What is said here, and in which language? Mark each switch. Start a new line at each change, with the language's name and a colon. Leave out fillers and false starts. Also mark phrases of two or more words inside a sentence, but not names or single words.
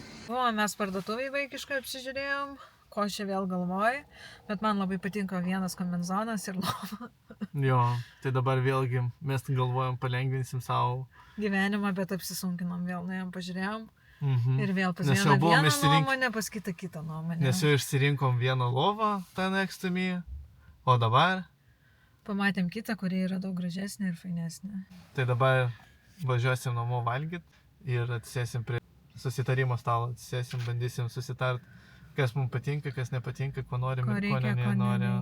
Lithuanian: O, mes parduotuvėj vaikiškai apsižiūrėjom, ko aš čia vėl galvoju, bet man labai patinka vienas kombinezonas ir lova. Jo, tai dabar vėlgi mes galvojam, palengvinsim savo Gyvenimą, bet apsisunkinom vėl, nuėjom pažiūrėjom ir vėl pas Nes jau vieną buvom vieną nuomonę, pas kitą nuomonę. Nes jau išsirinkom vieną lovą, tą next to me, o dabar... Pamatėm kitą, kuri yra daug gražesnė ir fainesnė. Tai dabar važiuosim namo valgyt ir atsisėsim prie susitarimo stalo, atsisėsim, bandysim susitart, kas mums patinka, kas nepatinka, ko norim ir ko nenorim.